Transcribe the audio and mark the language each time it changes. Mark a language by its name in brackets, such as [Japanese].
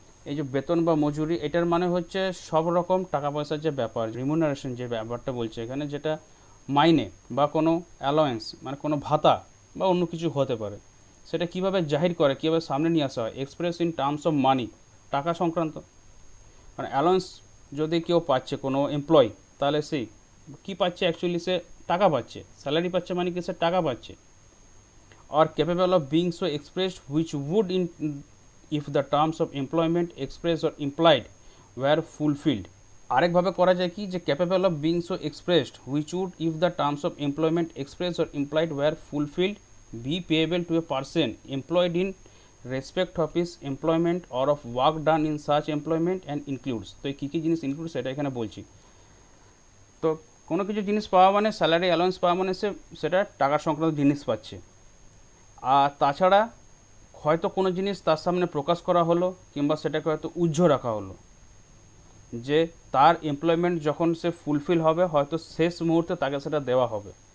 [Bangla] এই যে বেতন বা মজুরি, এটার মানে হচ্ছে সব রকম টাকা পয়সার যে ব্যাপার, রিমুনারেশন যে ব্যাপারটা বলছে এখানে, যেটা মাইনে বা কোনো অ্যালাওয়েন্স, মানে কোনো ভাতা বা অন্য কিছু হতে পারে, সেটা কিভাবে জাহির করে, কীভাবে সামনে নিয়ে আসা হয়, [English] express in terms of money, [Bangla] টাকা সংক্রান্ত। মানে অ্যালাওয়েন্স যদি কেউ পাচ্ছে, কোনো এমপ্লয়ি, তাহলে সেই কী পাচ্ছে, অ্যাকচুয়ালি সে টাকা পাচ্ছে, স্যালারি পাচ্ছে, মানে কি সে টাকা পাচ্ছে। [English] or capable of being so expressed which would in if the terms of employment expressed or implied were fulfilled। [Bangla] আরেকভাবে করা যায় কি, যে [English] capable of being so expressed which would if the terms of employment expressed or implied were fulfilled be payable to a person employed in respect of his employment or of work done in such employment and includes। [Bangla] তো কী কী জিনিস include সেটা এখানে বলছি। তো কোনো কিছু জিনিস পাওয়া মানে স্যালারি অ্যালাউন্স পাওয়া মানে সেটা টাকা সংক্রান্ত জিনিস পাচ্ছে। আর তাছাড়া হয়তো কোনো জিনিস তার সামনে প্রকাশ করা হলো কিংবা সেটাকে হয়তো উজ্জ্ব রাখা হলো যে তার এমপ্লয়মেন্ট যখন সে ফুলফিল হবে হয়তো শেষ মুহূর্তে তাকে সেটা দেওয়া হবে।